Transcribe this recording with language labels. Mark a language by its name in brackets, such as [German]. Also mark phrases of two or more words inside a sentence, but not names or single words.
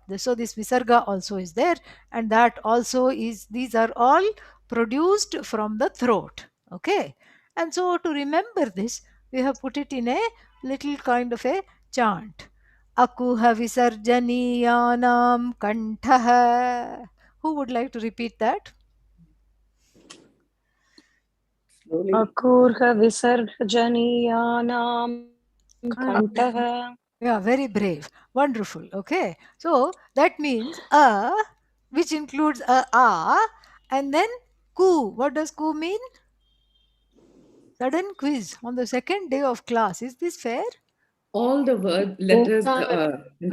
[English] So this Visarga also is there, and that also is, these are all produced from the throat. Okay, and so to remember this, we have put it in a little kind of a chant. [Sanskrit] Akuha visarjaniyanam kantaha. [English] Who would like to repeat that? [Sanskrit] Akurha visarjaniyanam kantaha. [English] Yeah, very brave. Wonderful. Okay. So that means which includes and then ku. What does ku mean? Sudden quiz on the second day of class. Is this fair? all the word letters in the